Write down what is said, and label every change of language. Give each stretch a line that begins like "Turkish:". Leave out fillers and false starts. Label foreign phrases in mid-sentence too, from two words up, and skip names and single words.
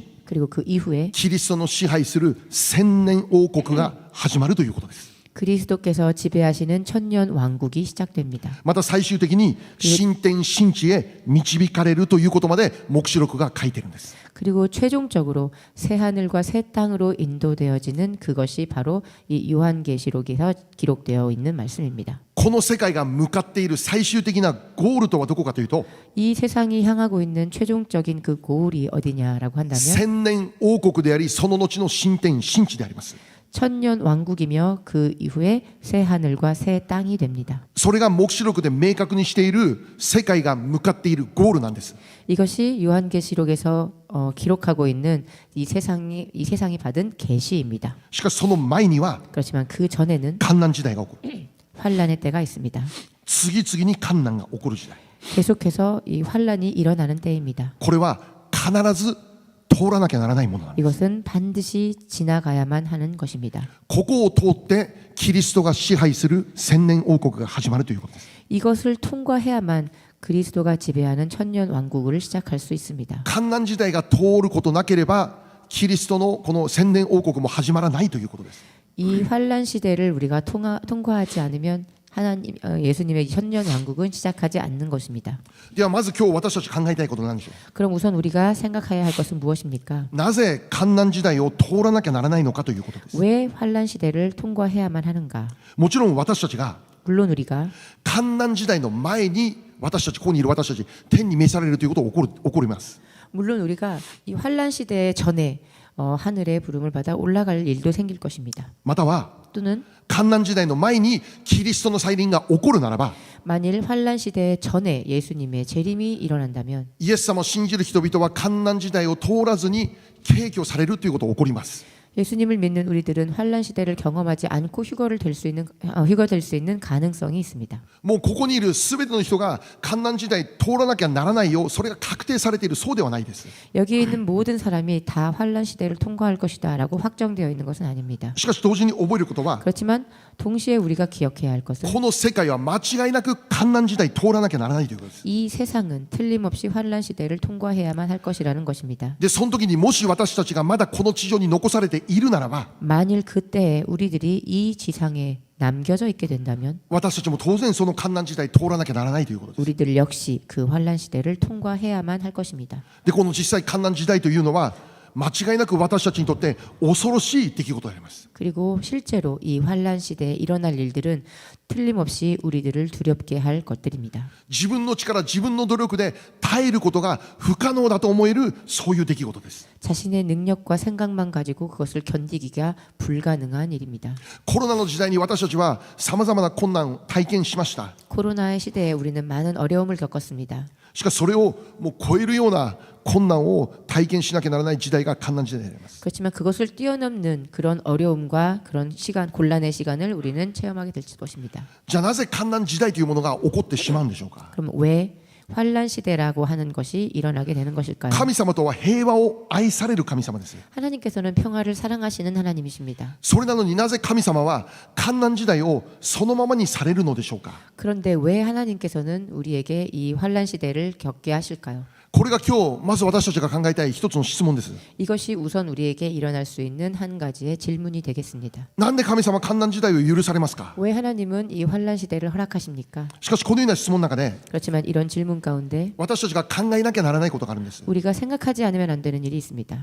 Korean: 그리고 그 이후에
Japanese: キリストの支配する千年王国が始まるということです。
Korean: 그리스도께서 지배하시는 천년 왕국이 시작됩니다.
Japanese: また最終的に新天新地へ導かれるということまで黙示録が書いているんです。
Korean: 그리고 최종적으로 새 하늘과 새 땅으로 인도되어지는 그것이 바로 이 요한계시록에서 기록되어 있는 말씀입니다.
Japanese: この世界が向かっている最終的なゴールとはどこかというと、
Korean: 이 세상이 향하고 있는 최종적인 그 고울이 어디냐라고 한다면
Japanese: 千年王国であり、その後の新天新地であります。
Korean: 천년 왕국이며 그 이후에 새 하늘과 새 땅이 됩니다.
Japanese: それが黙示録で明確にしている世界が向かっているゴールなんです。
Korean: 이것이 요한계시록에서 기록하고 있는 이 세상이 받은 계시입니다.
Japanese: しかしその前には
Korean: 그렇지만 그 전에는
Japanese: 患難時代が起こる。
Korean: 환란의 때가 있습니다.
Japanese: 次々に患難が起こる時代。
Korean: 계속해서 이 환란이 일어나는 때입니다.
Japanese: これは必ず通らなきゃならないものなんです。
Korean: 이것은 반드시 지나가야만 하는 것입니다.
Japanese: ここを通ってキリストが支配する千年王国が始まるということです。
Korean: 이것을 통과해야만 그리스도가 지배하는 천년 왕국을 시작할 수 있습니다.
Japanese: 患難時代が通ることなければキリストのこの千年王国も始まらないということです。
Korean: 이 환란 시대를 우리가 통과하지 않으면 하나님 예수님의 천년 왕국은 시작하지 않는 것입니다.
Japanese: ではまず今日私たち考えたいことなんでしょう。
Korean: 그럼 우선 우리가 생각해야 할 것은 무엇입니까?
Japanese: なぜ患難時代を通らなきゃならないのかということです。
Korean: 왜 환란 시대를 통과해야만 하는가?
Japanese: もちろん私たちが
Korean: 물론 우리가
Japanese: 患難時代の前に私たち、ここにいる私たち、天に召されるということが起こります。
Korean: 물론 우리가 이 환란 시대 전에 하늘의 부름을 받아 올라갈 일도 생길 것입니다.
Japanese: または
Korean: 또는
Japanese: 観難時代の前にキリストの再臨が起こるならば、
Korean: 만일 환란 시대 전에 예수님의 재림이 일어난다면
Japanese: イエス様を信じる人々は観難時代を通らずに軽挙されるということが起こります。
Korean: 예수님을 믿는 우리들은 환란 시대를 경험하지 않고 휴거될 수 있는 가능성이 있습니다.
Japanese: もうここにいる全ての人が観難時代通らなきゃならないよ、それが確定されている、そうではないです。
Korean: 여기에 있는 모든 사람이 다 환란 시대를 통과할 것이다라고 확정되어 있는 것은 아닙니다.
Japanese: しかし同時に覚えることは、
Korean: 그렇지만 동시에 우리가 기억해야 할 것은
Japanese: この世界は間違いなく観難時代通らなきゃならないということです。
Korean: 이 세상은 틀림없이 환란 시대를 통과해야만 할 것이라는 것입니다.
Japanese: でその時にもし私たちがまだこの地上に残されているならば、
Korean: 만일 그때에 우리들이 이 지상에 남겨져 있게 된다면
Japanese: 私たちも当然その観難時代通らなきゃならないということです。
Korean: 우리들 역시 그 환란 시대를 통과해야만 할 것입니다.
Japanese: でこの実際観難時代というのは間違いなく私たちにとって恐ろしい出来事であります。
Korean: 그리고 실제로 이 환란 시대에 일어날 일들은 틀림없이 우리들을 두렵게 할 것들입니다.
Japanese: 自分の力、自分の努力で耐えることが不可能だと思える、そういう出来事です。
Korean: 자신의 능력과 생각만 가지고 그것을 견디기가 불가능한 일입니다.
Japanese: コロナの時代に私たちはさまざまな困難を体験しました。
Korean: 코로나의 시대에 우리는 많은 어려움을 겪었습니다.
Japanese: しかしそれをもう超えるような困難を体験しなきゃならない時代が観難時代であります。
Korean: 그렇지만 그것을 뛰어넘는 그런 어려움과 그런 시간, 곤란의 시간을 우리는 체험하게 될 것입니다.
Japanese: じゃあなぜ観難時代というものが起こってしまうんでしょうか。
Korean: 그럼 왜 환란 시대라고 하는 것이 일어나게 되는 것일까요?
Japanese: 神様とは平和を愛される神様です。
Korean: 하나님께서는 평화를 사랑하시는 하나님이십니다.
Japanese: それなのになぜ神様は観難時代をそのままにされるのでしょうか。
Korean: 그런데 왜 하나님께서는 우리에게 이 환란 시대를 겪게 하실까요?
Japanese: これが今日まず私たちが考えたい一つの質問です。
Korean: 이것이 우선 우리에게 일어날 수 있는 한 가지의 질문이 되겠습니다.
Japanese: なんで神様は観難時代を許されますか。
Korean: 왜 하나님은 이 환란 시대를 허락하십니까?
Japanese: しかしこのような質問の中で
Korean: 그렇지만 이런 질문 가운데
Japanese: 私たちが考えなきゃならないことがあるんです。
Korean: 우리가 생각하지 않으면 안 되는 일이 있습니다.